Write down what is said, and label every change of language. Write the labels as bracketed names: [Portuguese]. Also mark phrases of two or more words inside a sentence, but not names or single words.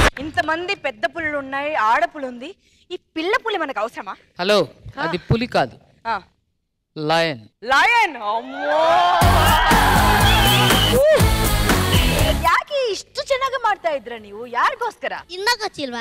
[Telugu] ఇంతమంది పెద్ద పులులు ఉన్నాయి, ఆడపులు ఉంది, ఈ పిల్ల పులి మనకు అవసరమా? హలో, అది పులి ಕಾದು, ಲಯನ್. [Kannada] ಲಯನ್? ಅಮ್ಮೋ, ಯಾಕೆ ಇಷ್ಟು ಚೆನ್ನಾಗಿ ಮಾಡ್ತಾ ಇದ್ರ ನೀವು? ಯಾರಿಗೋಸ್ಕರ? ಇನ್ನ ಗೊತ್ತಿಲ್ವಾ?